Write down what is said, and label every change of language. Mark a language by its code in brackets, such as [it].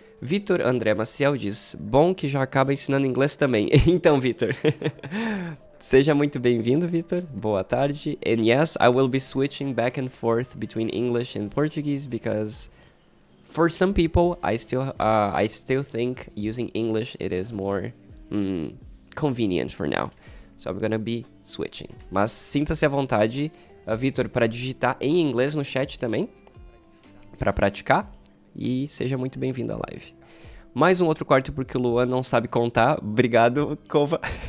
[pt] Vitor André Maciel diz, bom que já acaba ensinando inglês também. Então, Vitor, seja muito bem-vindo, Vitor. Boa tarde. [en] And yes, I will be switching back and forth between English and Portuguese because for some people, I still think using English it is more convenient for now. So I'm gonna be switching. [pt] Mas sinta-se à vontade, Vitor, para digitar em inglês no chat também, para praticar. E seja muito bem-vindo à live. Mais um outro quarto porque o Luan não sabe contar. Obrigado, Cova.